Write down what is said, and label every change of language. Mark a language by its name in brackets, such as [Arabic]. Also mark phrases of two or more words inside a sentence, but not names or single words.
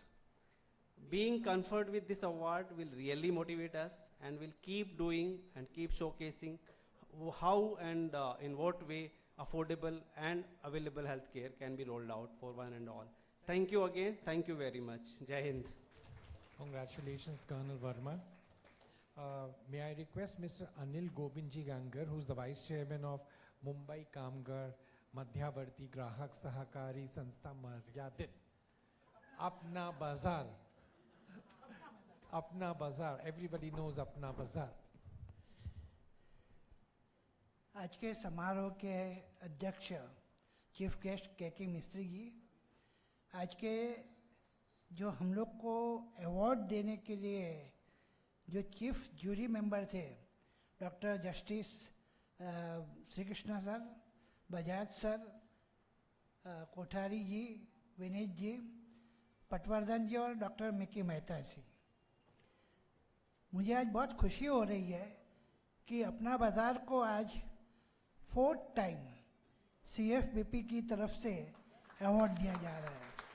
[English] Being conferred with this award will really motivate us, and will keep doing and keep showcasing how and in what way affordable and available healthcare can be rolled out for one and all. Thank you again. Thank you very much. [Hindi] जय हिन्द. [English] Congratulations, Colonel Verma. May I request Mr. Anil Govindji Gangar, who's the Vice Chairman of Mumbai Kamgar Madhyavarti Grahak Sahakari Sanstha Maryadit. Apna Bazaar. Apna Bazaar. Everybody knows Apna Bazaar. [Hindi] आज के समारोह के अध्यक्ष [English] chief guest [Hindi] केकी मिस्त्री जी, आज के जो हम लोग को अवार्ड देने के लिए जो [English] chief jury member [Hindi] थे, डॉक्टर जस्टिस श्री कृष्णा सर, बजाज सर, कोठारी जी, विनीत जी, पटवर्धन जी और डॉक्टर मिकी मेहता जी, मुझे आज बहुत खुशी हो रही है कि अपना बाज़ार को आज 4th टाइम CFBP की तरफ से अवार्ड दिया जा रहा है।